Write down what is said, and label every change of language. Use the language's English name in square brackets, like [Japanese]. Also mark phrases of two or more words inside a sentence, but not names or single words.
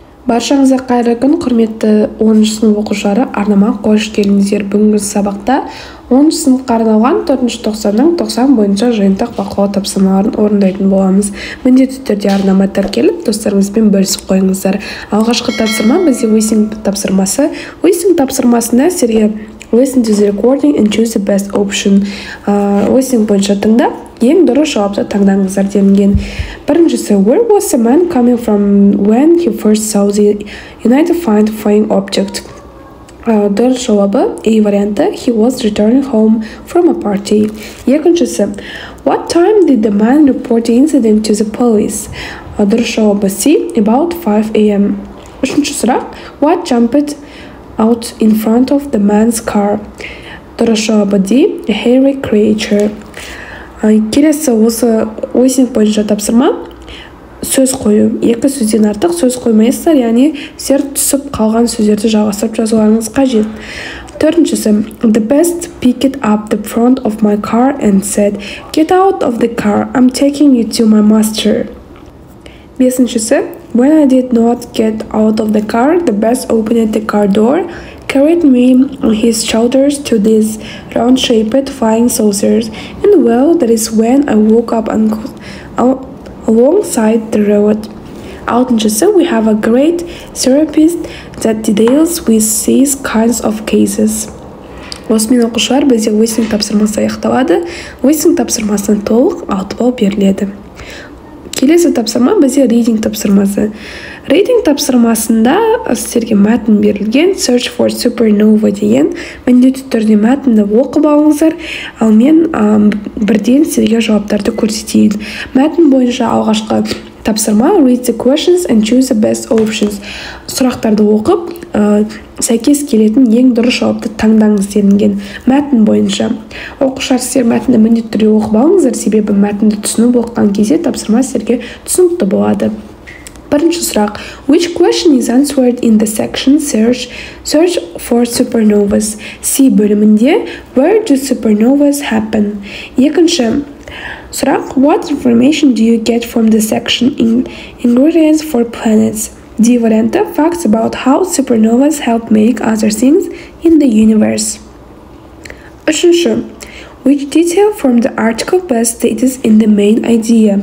[Kazakh] Баршаңызға қайырлы күн, құрметті 10-шы сынып оқушылары, арнама қош келдіңіздер. Бүгінгі сабақта 10-шы сыныпқа арналған 4-шы тоқсанның 90 бойынша жиынтық бақылау тапсырмаларын орындайтын боламыз. Міндетті түрде арнама тіркеліп, достарыңызбен бөлісіп қойыңыздар. Алғашқы тапсырма бізде listening тапсырмасы. Listening тапсырмасында сіздерге [English] listen to the recording and choose the best option. [Kazakh] Listening бойынша тыңдап, ең дұрыс жауапты таңдаңыздар делінген. Біріншісі, [English] where was the man coming from when he first saw the unidentified flying object? [Kazakh] Дұрыс жауабы A варианты, [English] he was returning home from a party. Екіншісі, what time did the man report the incident to the police? [Kazakh] Дұрыс жауабы C, [English] about 5 a.m. [Kazakh] Үшінші сұрақ, [English] what jumped out in front of the man's car? [Kazakh] Дұрыс жауабы D, [English] a hairy creature. [Kazakh] Келесі осы listening бойынша тапсырма сөз қою. Екі сөзден артық сөз қоймайсыздар, яғни сіздер түсіп қалған сөздерді жалғастырып жазуларыңыз қажет. Төртіншісі, [English] the best picked up the front of my car and said, get out of the car, I'm taking you to my master. Бесіншісі, when I did not get out of the car, the best opened the car door, carried me on his shoulders to these round-shaped flying saucers, and well, that is when I woke up alongside the road. Алтыншысы, we have a great therapist that deals with these kinds of cases. [Kazakh] Осымен оқушылар, бізде listening тапсырмасы аяқталады. Listening тапсырмасынан толық 6 балл беріледі. Келесі тапсырма бізде reading тапсырмасы. Reading тапсырмасында сіздерге мәтін берілген, [English] search for supernova деген. [Kazakh] Міндетті түрде мәтінді оқып алыңыздар, ал мен бірден сіздерге жауаптарды көрсетейін. Мәтін бойынша алғашқы тапсырма [English] read the questions and choose the best options. [Kazakh] Сұрақтарды оқып, сәйкес келетін ең дұрыс жауапты таңдаңыз делінген. Мәтін бойынша оқушылар, сіздер мәтінді міндетті түрде оқып алыңыздар, себебі мәтінді түсініп оқыған кезде тапсырма сіздерге түсінікті болады. Бірінші сұрақ, [English] which question is answered in the section search for supernovas? C бөлімінде where do supernovas happen? [Kazakh] Екінші сұрақ, [English] what information do you get from the section in ingredients for planets? D варианты, facts about how supernovas help make other things in the universe. Үшінші, which detail from the article best stated in the main idea?